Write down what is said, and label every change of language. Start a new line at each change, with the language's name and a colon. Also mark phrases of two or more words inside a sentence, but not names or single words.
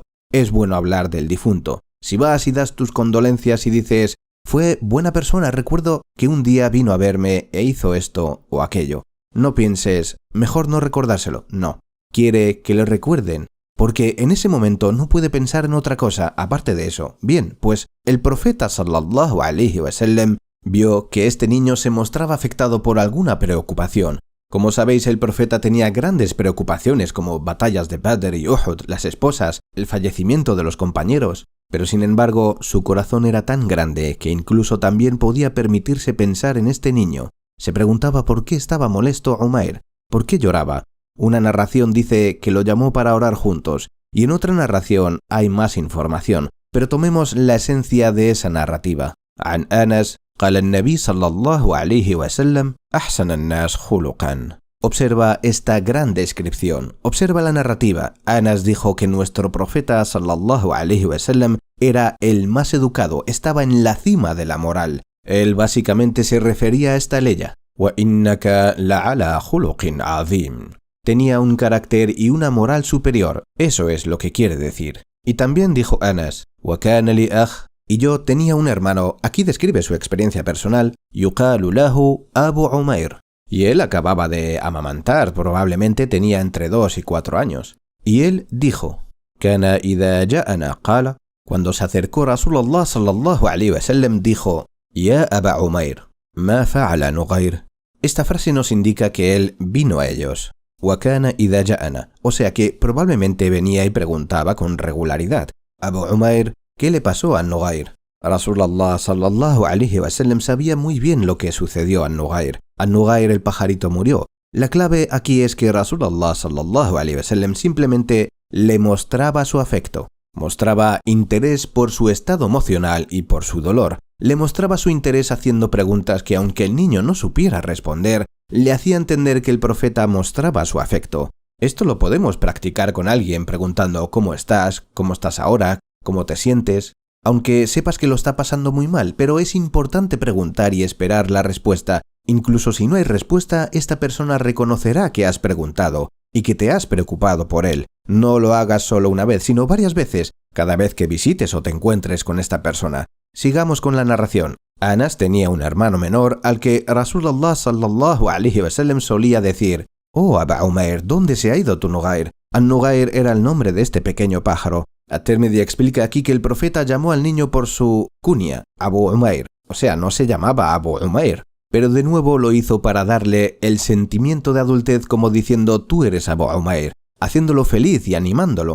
Spanish: Es bueno hablar del difunto. Si vas y das tus condolencias y dices, fue buena persona, recuerdo que un día vino a verme e hizo esto o aquello. No pienses, mejor no recordárselo. No, quiere que le recuerden, porque en ese momento no puede pensar en otra cosa aparte de eso. Bien, pues el profeta
Arabic: صلى الله عليه وسلم
Spanish: vio que este niño se mostraba afectado por alguna preocupación. Como sabéis, el profeta tenía grandes preocupaciones como batallas de Badr y Uhud, las esposas, el fallecimiento de los compañeros. Pero sin embargo, su corazón era tan grande que incluso también podía permitirse pensar en este niño. Se preguntaba por qué estaba molesto Umair, por qué lloraba. Una narración dice que lo llamó para orar juntos, y en otra narración hay más información, pero tomemos la esencia de esa narrativa.
Arabic: عن أنس, قال النبي صلى الله عليه وسلم أحسن الناس خلقا.
Spanish: Observa esta gran descripción, observa la narrativa. Anas dijo que nuestro profeta
Arabic: صلى الله عليه وسلم
Spanish: era el más educado, estaba en la cima de la moral. Él básicamente se refería a esta leya.
Arabic: وَإِنَّكَ لَعَلَى خُلُقٍ عَظِيمٍ.
Spanish: Tenía un carácter y una moral superior, eso es lo que quiere decir. Y también dijo Anas,
Arabic: وَكَانَ لِي أَخٍ.
Spanish: Y yo tenía un hermano, aquí describe su experiencia personal,
Arabic: يُقَالُ لَهُ أَبُو عُمَيْرٍ.
Spanish: Y él acababa de amamantar, probablemente tenía entre 2 y 4 años. Y él dijo,
Arabic: كَانَ إِذَا جَاءَنَا قَالَ.
Spanish: Cuando se acercó
Arabic: رسول الله صلى الله عليه وسلم
Spanish: dijo,
Arabic: يَا أَبَا عُمَيْرٍ مَا فَعَلَ نُغَيْرٍ.
Spanish: Esta frase nos indica que él vino a ellos.
Arabic: وَكَانَ إِذَا جَاءَنَا.
Spanish: O sea que probablemente venía y preguntaba con regularidad. Abu Umair, ¿qué le pasó a Nugair?
Arabic: رسول الله صلى الله عليه وسلم
Spanish: sabía muy bien lo que sucedió a Nugair. A Nugair el pajarito murió. La clave aquí es que
Arabic: رسول الله صلى الله عليه وسلم
Spanish: simplemente le mostraba su afecto. Mostraba interés por su estado emocional y por su dolor. Le mostraba su interés haciendo preguntas que, aunque el niño no supiera responder, le hacía entender que el profeta mostraba su afecto. Esto lo podemos practicar con alguien preguntando ¿cómo estás ahora? ¿Cómo te sientes? Aunque sepas que lo está pasando muy mal, pero es importante preguntar y esperar la respuesta. Incluso si no hay respuesta, esta persona reconocerá que has preguntado y que te has preocupado por él. No lo hagas solo una vez, sino varias veces, cada vez que visites o te encuentres con esta persona. Sigamos con la narración. Anas tenía un hermano menor al que
Arabic: رسول الله صلى الله عليه وسلم
Spanish: solía decir, «Oh, Aba Umair, ¿dónde se ha ido tu Nugair?» An-Nugair era el nombre de este pequeño pájaro. At-Tirmidhi explica aquí que el profeta llamó al niño por su kunya, Abu Umair, o sea, no se llamaba Abu Umair, pero de nuevo lo hizo para darle el sentimiento de adultez como diciendo tú eres Abu Umair, haciéndolo feliz y animándolo.